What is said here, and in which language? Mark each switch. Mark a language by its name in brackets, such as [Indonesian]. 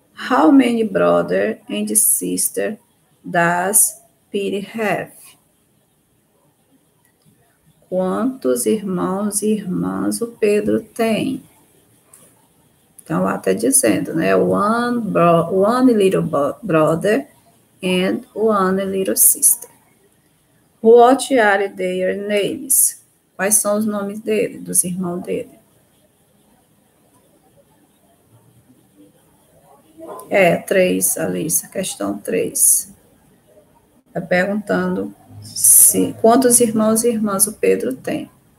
[English] How many brother and sister does Peter have? [Portuguese] Quantos irmãos e irmãs o Pedro tem? Então, lá está dizendo, né? [English] One little brother and one little sister. What are their names? [Portuguese] Quais são os nomes dele, dos irmãos dele? É, 3, Alissa, questão 3. Está perguntando quantos irmãos e irmãs o Pedro tem.